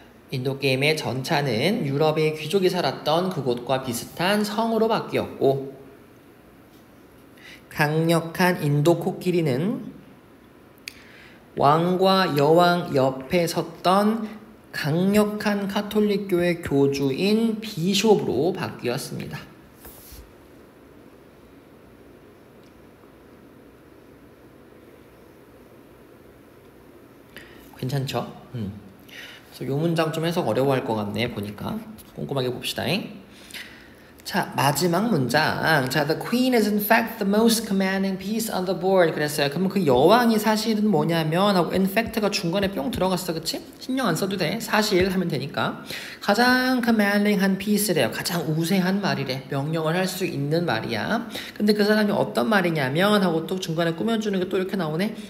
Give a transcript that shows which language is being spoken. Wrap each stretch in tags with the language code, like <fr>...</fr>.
<ko>인도 게임의 전차는 유럽의 귀족이 살았던 그곳과 비슷한 성으로 바뀌었고, 강력한 인도 코끼리는 왕과 여왕 옆에 섰던 강력한 카톨릭 교회 교주인 비숍으로 바뀌었습니다. 괜찮죠? 그래서 요 문장 좀 해석 어려워할 것 같네 보니까. 꼼꼼하게 봅시다. 자, 마지막 문장.</ko> <en>자, the queen is in fact the most commanding piece on the board.</en> <ko>그랬어요. 그러면 그 여왕이 사실은 뭐냐면 하고 in fact가 중간에 뿅 들어갔어. 그치? 신경 안 써도 돼. 사실 하면 되니까. 가장 commanding한 piece래요. 가장 우세한 말이래. 명령을 할 수 있는 말이야. 근데 그 사람이 어떤 말이냐면 하고 또 중간에 꾸며주는 게 또 이렇게 나오네.</ko>